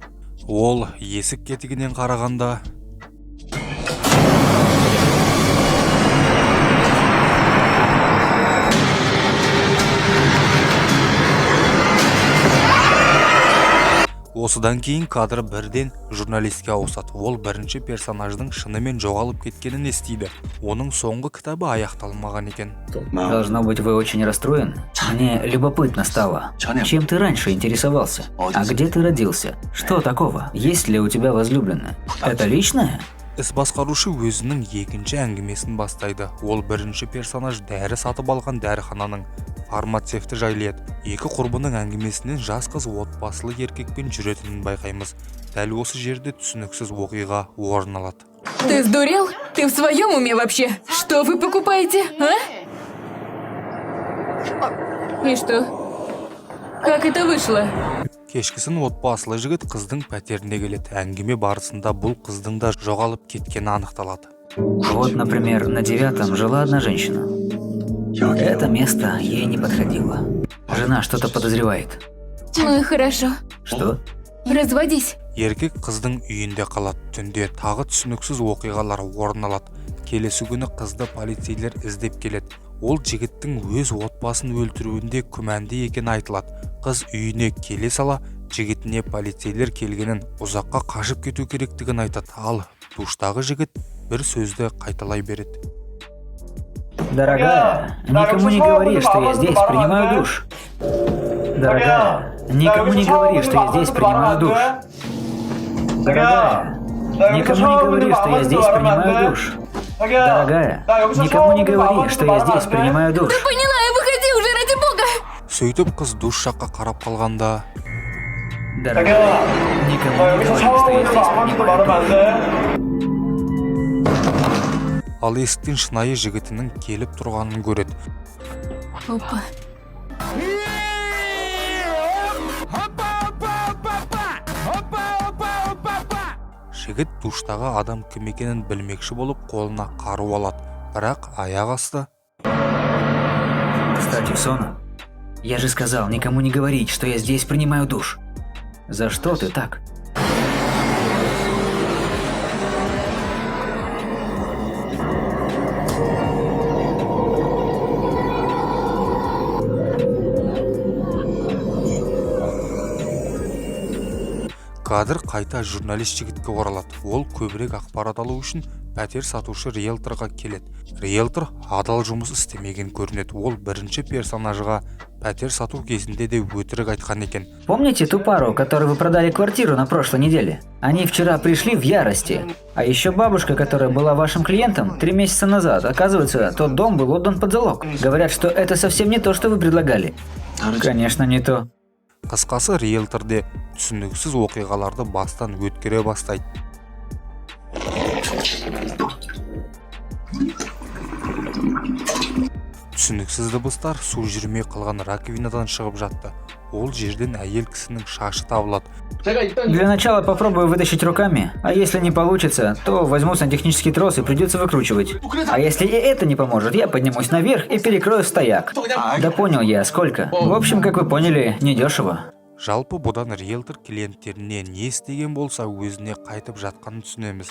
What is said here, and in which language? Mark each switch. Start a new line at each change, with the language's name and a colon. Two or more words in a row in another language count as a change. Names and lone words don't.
Kazakh: Ол есік кетігінен қарағанда осыдан кейін кадр бірден журналистке ауысады. Ол бірінші персонаждың шынымен жоғалып кеткенін естиді. Оның соңғы кітабы аяқталмаған екен.
Russian: Должно быть, вы очень расстроен. Мне любопытно стало. Чем ты раньше интересовался? А где ты родился? Что такого? Есть ли у тебя возлюбленная? Это личное?
Kazakh: Іс басқарушы өзінің екінші әңгімесін бастайды. Ол бірінші персонаж дәрі сатып алған дәріхананың фармацевті жайлайды. Екі құрбының әңгімесінен жас қыз отбасылы еркекпен жүретінін байқаймыз. Дәл осы жерде түсініксіз оқиға орын алады.
Russian: Ты сдурел? Ты в своем уме вообще? Что вы покупаете, а? И что? Как это вышло?
Kazakh: Кешкісін отбасылы жігіт қыздың пәтеріне келеді. Әңгіме барысында бұл қыздың да жоғалып кеткені анықталады.
Russian: Вот, например, на 9-м жила одна женщина. Это место ей не подходило. Жена что-то подозревает. Ну и хорошо. Что? Разводись.
Kazakh: Еркек қыздың үйінде қалады. Түнде тағы түсініксіз оқиғалар орын алады. Келесі күні қызды полицейлер іздеп келеді. Ол жігіттің өз отбасын өлтіруінде күмәнді екені айтылады. Қыз үйіне келе сала, жігітіне полицейлер келгенін, ұзаққа қашып кету керектігін айтады. Ал душтағы жігіт бір сөзді қайталай береді.
Russian: Дорогая, никому не говори, что я здесь принимаю душ. Дорогая, Никому не говори, что я здесь принимаю душ. Дорогая, никому не говори, что я здесь принимаю душ. Дорогая, никому не говори, что я здесь принимаю душ. Поняла, выходи уже, ради бога!
Kazakh: сөйтіп қыз душ жаққа қарап қалғанда
Russian: Дорогая, никому не говори, что я здесь принимаю душ.
Kazakh: ал есіктен шынайы жігітінің келіп тұрғанын көреді.
Russian: Опа.
Kazakh: Жігіт душтағы адам кім екенін білмекші болып қолына қару алады, бірақ аяқ асты.
Russian: Кстати, Сона, я же сказал никому не говорить, что я здесь принимаю душ. За что ты так?
Kazakh: Кадр қайта журналист жігітке оралады. Ол көбірек ақпарат алу үшін пәтер сатушы риэлторға келеді. Риэлтор адал жұмыс істемеген көрінеді. Ол бірінші персонажға пәтер сату кезінде де өтірік айтқан екен.
Russian: Помните ту пару, которой вы продали квартиру на прошлой неделе? Они вчера пришли в ярости. А еще бабушка, которая была вашим клиентом 3 месяца назад. Оказывается, тот дом был отдан под залог. Говорят, что это совсем не то, что вы предлагали. Конечно, не то.
Kazakh: Қысқасы, риэлторде түсініксіз оқиғаларды бастан өткере бастайды. Түсініксіз дыбыстар су жүрмей қалған раковинадан шығып жатты. Ол жерден әйел кісінің шашы табылады.
Russian: Для начала попробую вытащить руками, а если не получится, то возьму сантехнический трос и придется выкручивать. А если и это не поможет, я поднимусь наверх и перекрою стояк. Да понял я, сколько. В общем, как вы поняли, недешево.
Kazakh: Жалпы бұдан риэлтор клиенттеріне не істеген болса өзіне қайтып жатқанын түсінеміз.